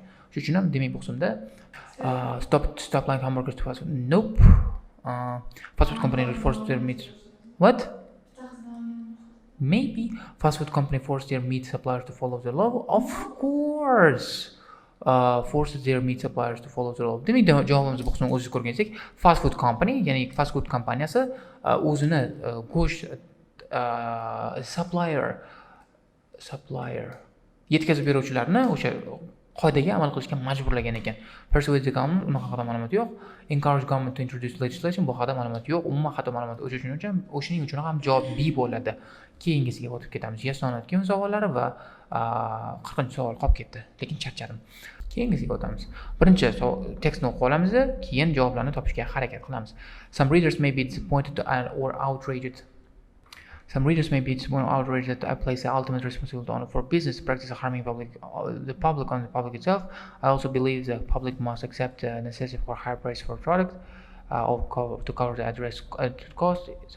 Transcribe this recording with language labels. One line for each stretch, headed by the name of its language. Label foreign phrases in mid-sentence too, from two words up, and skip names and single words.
Uzbek: Shuning uchun ham demak bu qismda
English: stop line hamburgers to fast food. Nope. Fast food company forced their meat. What? Maybe fast food company forced their meat suppliers to follow the law. Of course forces their meat suppliers to follow the law.
Uzbek: Demak, javobimiz bu qismini o'zingiz ko'rganingizdak,
English: fast food company,
Uzbek: ya'ni
English: fast food
Uzbek: kompaniyasi o'zini go'sht supplier yetkazib beruvchilarni o'sha qoidaga amal qilishga majburlagan ekan.
English: Persuade the government,
Uzbek: unaqa haqida ma'lumot yo'q.
English: Encourage government to introduce legislation,
Uzbek: bu haqida ma'lumot yo'q. Umuman xato ma'lumot o'shuning uchun ham javob B bo'ladi. Keyingisiga o'tib ketamiz.
English: Yes or no
Uzbek: keyin savollari va 40-savol qolib ketdi, lekin charchadim. Keyingisiga o'tamiz. Birinchi tekstni o'qib olamiz, keyin javoblarni topishga harakat qilamiz.
English: Some readers may be disappointed or outraged. Some readers may be outraged that I place the ultimate responsibility on for business practice harming the public on the public itself. I also believe the public must accept the necessity for higher price for product to cover the address cost.